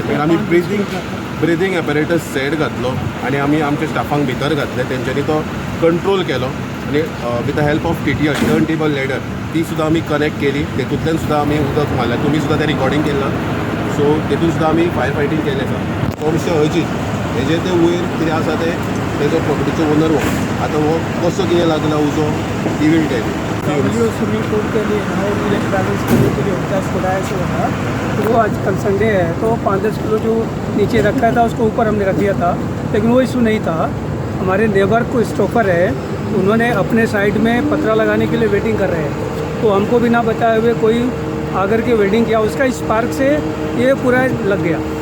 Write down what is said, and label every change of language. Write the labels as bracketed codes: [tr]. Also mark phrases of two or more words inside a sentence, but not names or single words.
[kok] मागीर आमी [en] breathing apparatus [kok] सेट घातलो आनी आमी आमच्या स्टाफांक भितर घातले तेंच्यांनी तो कंट्रोल केलो आनी [en] with the help of TTL turn table ladder [kok] ती सुद्दां आमी कनेक्ट केली तेतूंतल्यान सुद्दां आमी उदक मारलें तुमी सुद्दां तें रिकॉर्डिंग केलां सो तेतून सुद्दां आमी [en] fire fighting [kok] केलें आसा तो विशय हयचीच हेजे ते वयर कितें आसा तेजो प्रॉपर्टीचो ओनर हो आतां हो कसो कितें लागला उजो ती [en] will tell [hi] जो [en] swimming pool [hi] के लिए ना वो बैलेंस करने के लिए होता है खुदाया से होता तो वो आज कल संडे है तो 5-10 किलो जो नीचे रखा था उसको ऊपर हमने रख दिया था लेकिन वो इशू नहीं था हमारे नेबर को स्टॉपर है उन्होंने अपने साइड में पतरा लगाने के लिए वेटिंग कर रहे हैं तो हमको भी ना बताए हुए कोई आकर के वेल्डिंग किया उसका स्पार्क से ये पूरा लग गया